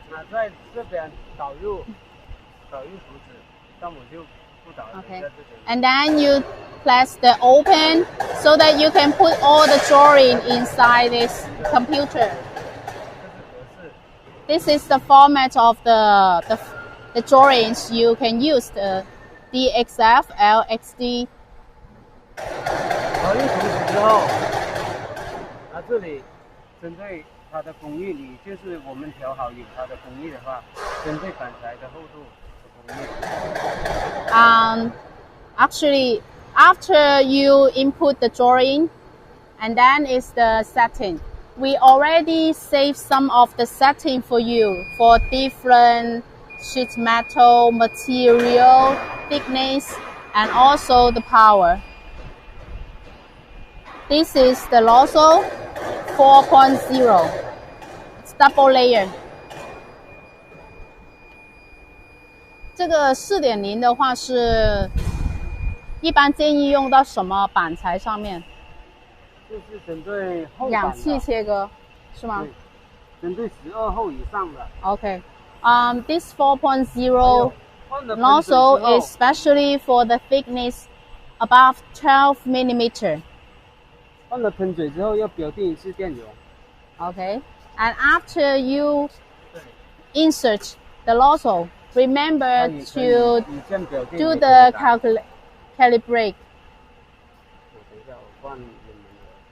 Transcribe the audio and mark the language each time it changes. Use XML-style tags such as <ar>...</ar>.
<zh>在这边导入图纸，但我就不导入在这边。</zh> <en>And then you press the open so that you can put all the drawing inside this computer. This is the format of the drawings you can use, the DXF, LXD.</en> <zh>导入图纸之后，这里针对 它的工艺，你就是我们调好有它的工艺的话，针对板材的厚度的工艺。</zh> <en>Actually, after you input the drawing, and then is the setting. We already saved some of the setting for you for different sheet metal material, thickness, and also the power. This is the nozzle 4.0. It's double layer.</en> <zh>这个4.0的话是一般建议用到什么板材上面？就是针对厚氧气切割，是吗？针对12后以上的。</zh> <en>Okay. This 4.0 nozzle is especially for the thickness above 12 millimeter.</en> <zh>换了喷嘴之后，要表定一次电流。</zh> <en>Okay, and after you insert the nozzle, remember to do the calibrate.</en> <zh>等一下，我换你们的。</zh>